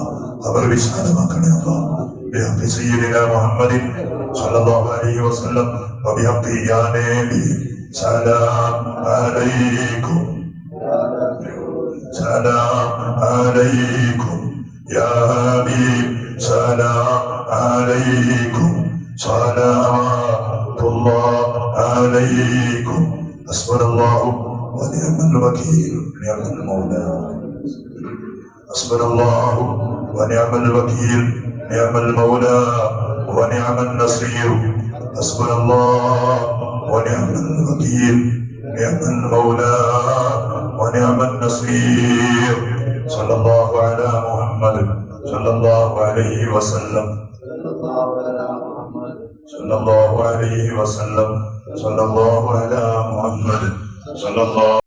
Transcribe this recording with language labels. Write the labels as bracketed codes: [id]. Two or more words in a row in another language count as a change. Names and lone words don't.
[ml] ഖബർ വിശാലമാക്കണേ അല്ലാഹ്. [ar] بحق سيدنا محمد صلى الله عليه وسلم وبحق يا نبي سلام عليك سلام عليك يا حبيب سلام عليك صلوات الله عليك حسبنا الله ونعم الوكيل نعم المولى حسبنا الله ونعم الوكيل نعم المولى ونعم النصير حسبنا الله ونعم الوكيل نعم المولى ونعم النصير صلى الله على محمد صلى الله عليه وسلم صلى الله عليه وسلم صلى الله على محمد صلى الله